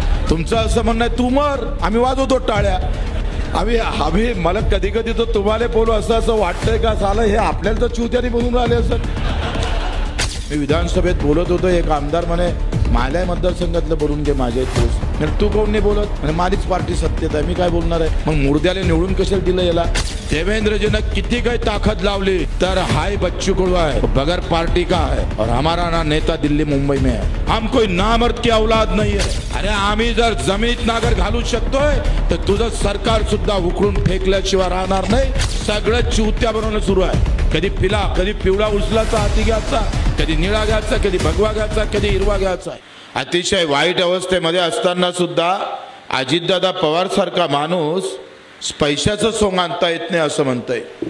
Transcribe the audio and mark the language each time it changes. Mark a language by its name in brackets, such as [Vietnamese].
[Marathi] तुमचं असं म्हणणं आहे तू मर, आम्ही वाजवतो टाळ्या। आम्ही मला कधी कधी तर तुम्हाला बोलू असं वाटतंय का साला हे आपल्याला तर चुत्याने बोलून राहिले असं। मी विधानसभेत बोलत होतो, एक आमदार म्हणे माझ्या मतदारसंघातलं बोलून घे माझ्या तोच, तू कोण नाही बोलत? म्हणजे माझीच पार्टी सत्तेत आहे, मी काय बोलणार आहे? मग मुर्द्याला निवडून कशाला दिलं याला? देवेंद्रजीने किती काही ताकद लावली तर [Hindi] हाय बच्चू कडू है, बगैर पार्टी का है, और हमारा ना नेता दिल्ली मुंबई में है। हम कोई नामर्द की औलाद नहीं है। [Marathi] अरे आम्ही जर जमिनीत नागर घालू शकतोय तर तुझं सरकार सुद्धा उखडून फेकल्याशिवाय राहणार नाही। सगळं चुत्या बनवणं सुरू आहे। कधी पिवळा उचलाचा हाती घ्यायचा, कधी निळा घ्यायचा, कधी भगवा घ्यायचा, कधी हिरवा घ्यायचा। अतिशय वाईट अवस्थेमध्ये असताना सुद्धा अजितदादा पवार सारखा माणूस पैशाचं सोंग आणता येत नाही असं म्हणतोय।